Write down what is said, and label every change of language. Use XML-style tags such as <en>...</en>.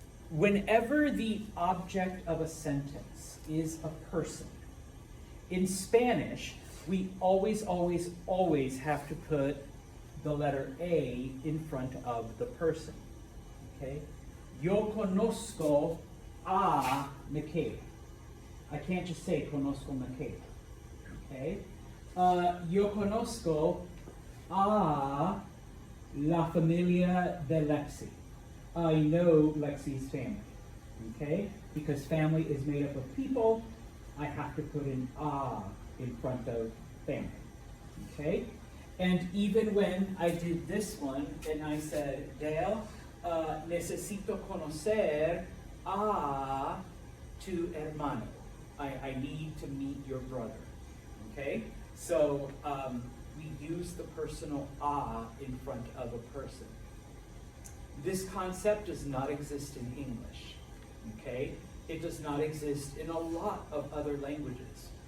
<en>Whenever the object of a sentence is a person, in Spanish, we always have to put the letter A in front of the person. Okay?</en> <es>Yo conozco a Michaela.</es> <en>I can't just say</en> <es>conozco Michaela.</es> <en>Okay?</en> <es>Yo conozco a la familia de Lexi.</es> <en>I know Lexi's family. Okay? Because family is made up of people, I have to put an a in front of family. Okay? And even when I did this one and I said, Dale,</en> <es>necesito conocer a tu hermano.</es> <en>I need to meet your brother. Okay? So we use the personal a in front of a person. This concept does not exist in English. Okay? It does not exist in a lot of other languages.</en>